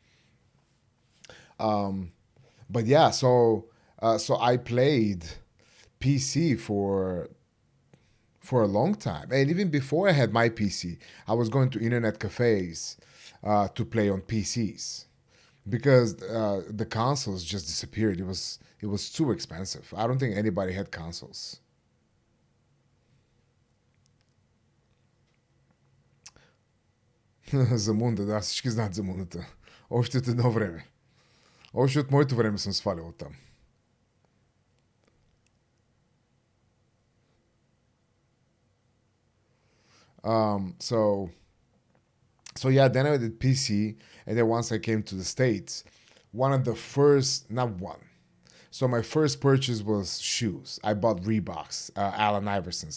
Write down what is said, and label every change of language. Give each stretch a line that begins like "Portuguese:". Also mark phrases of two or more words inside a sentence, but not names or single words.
English: Um, but yeah, so I played PC for a long time, and even before I had my PC, I was going to internet cafes to play on PCs because the consoles just disappeared. It was too expensive. I don't think anybody had consoles.
Bulgarian: Замунда, да, всички знаят за мундата. Още от едно време. Още от моето време съм свалял от там.
English: So yeah, then I did PC, and then once I came to the States, one of the first, not one. So my first purchase was shoes. I bought Reeboks, Allen Iversons.